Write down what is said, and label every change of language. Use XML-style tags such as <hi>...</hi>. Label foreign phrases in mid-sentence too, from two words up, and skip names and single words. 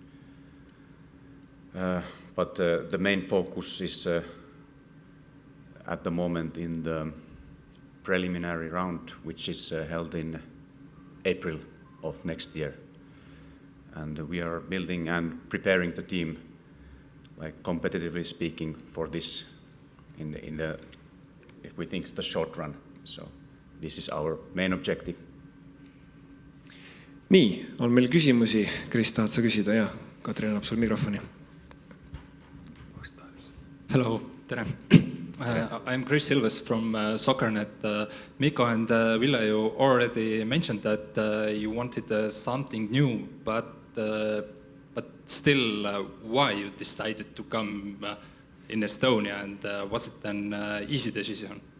<en>But the main focus is at the moment in the preliminary round, which is held in April of next year. And we are building and preparing the team, competitively speaking, for this if we think the short run. So this is our main objective.</en> <et>Nii, on meil küsimusi. Kris, tahad sa küsida? Ja, Katrin annab sul mikrofoni.</et> <en>Hello, tere. I'm Chris Silves from SoccerNet. Mikko and Ville, you already mentioned that you wanted something new, but still, why you decided to come in Estonia, and was it an easy decision?</en>